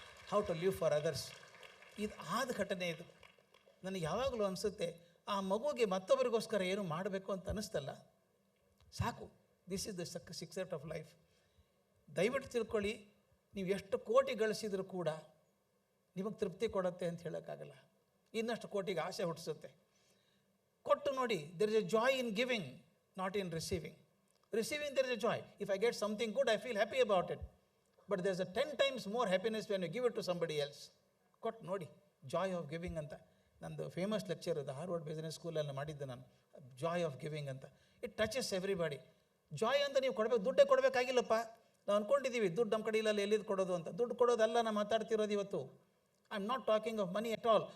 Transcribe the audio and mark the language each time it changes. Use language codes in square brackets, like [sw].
[en] How to live for others. [kn] ಇದು ಆದ ಘಟನೆ ಇದು. ನನಗೆ ಯಾವಾಗಲೂ ಅನಿಸುತ್ತೆ, ಆ ಮಗುಗೆ ಮತ್ತೊಬ್ಬರಿಗೋಸ್ಕರ ಏನು ಮಾಡಬೇಕು ಅಂತ ಅನ್ನಿಸ್ತಲ್ಲ, ಸಾಕು. [en] This is the success of life. [kn] ದಯವಿಟ್ಟು ತಿಳ್ಕೊಳ್ಳಿ, ನೀವು ಎಷ್ಟು ಕೋಟಿ ಗಳಿಸಿದರೂ ಕೂಡ ನಿಮಗೆ ತೃಪ್ತಿ ಕೊಡುತ್ತೆ ಅಂತ ಹೇಳೋಕ್ಕಾಗಲ್ಲ. ಇನ್ನಷ್ಟು ಕೋಟಿಗೆ ಆಸೆ ಹುಟ್ಟಿಸುತ್ತೆ. ಕೊಟ್ಟು ನೋಡಿ, [en] There is a joy in giving, not in receiving. Receiving, there is a joy. If I get something good, I feel happy about it. But there's a 10 times more happiness when you give it to somebody else. [kn] ಕೊಟ್ಟು ನೋಡಿ, joy of giving ಅಂತ. ನಂದು famous lecture ಅದು Harvard business ಸ್ಕೂಲಲ್ಲಿ ಮಾಡಿದ್ದೆ ನಾನು, joy of giving ಅಂತ. [en] It touches everybody. [kn] Joy ಅಂತ ನೀವು ಕೊಡಬೇಕು, ದುಡ್ಡೇ ಕೊಡಬೇಕಾಗಿಲ್ಲಪ್ಪ. ನಾವು ಅಂದ್ಕೊಂಡಿದ್ದೀವಿ ದುಡ್ಡು ನಮ್ಮ ಕಡೆ ಇಲ್ಲ, ಎಲ್ಲಿದ್ದು ಕೊಡೋದು ಅಂತ. ದುಡ್ಡು ಕೊಡೋದಲ್ಲ ನಾನು ಮಾತಾಡ್ತಿರೋದು ಇವತ್ತು. [en] I am not talking of money at all.